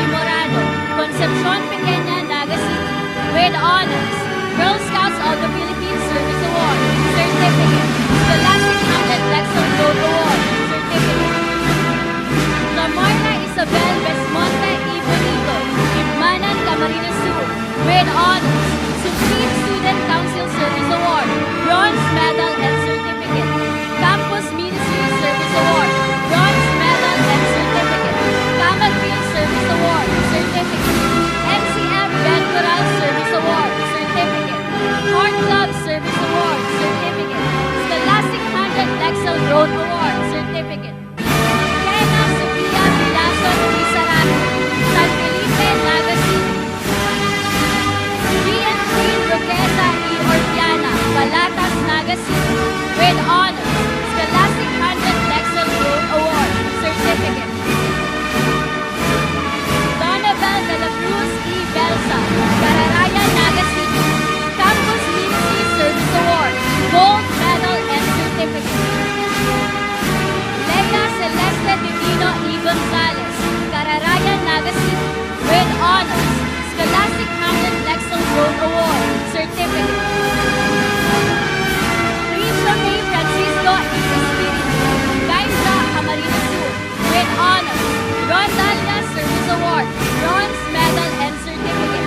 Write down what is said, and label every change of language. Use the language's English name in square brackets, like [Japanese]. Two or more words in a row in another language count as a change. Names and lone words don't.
[English] Morado, Concepcion Pequeña, Naga City, with Honors, Girl Scouts of the Philippines Service Award, Certificate. Scholastic 100 Lexel Growth Award, Certificate. Lamarna Isabel Besmonte E. Bonito, Ibmanan, Camarines Sur, with Honors, Supreme Student Council Service Award, Bronze Medal and Certificate. Campus Ministry Service Award, Bronze Medal and Certificate. Camalfield Service Award, Certificate. NCF Ventural Service Award, Certificate. Heart Club Service Award, Certificate. Scholastic 100 Lexel Growth Award, Certificate. Kena Sofia Vilason E. Sarato, San Felipe, Naga City. Gian Queen Roqueta E. Ortiana, Balatas, Naga City, with Honors, Scholastic 100 Lexel Growth Award, Certificate. Donabel de la Cruz E. Belsa, Cararaya, Naga City, Campus Ministry Service Award, Gold Medal and Certificate. Leia Celeste Divino E. Gonzalez, Cararaya, Naga City, with Honors, Scholastic 100 Lexel Growth Award, Certificate. Risha May Francisco E. Espiritu, Gaisa, Camarines Sur, with Honors, Rondalia Service Award, Bronze Medal and Certificate.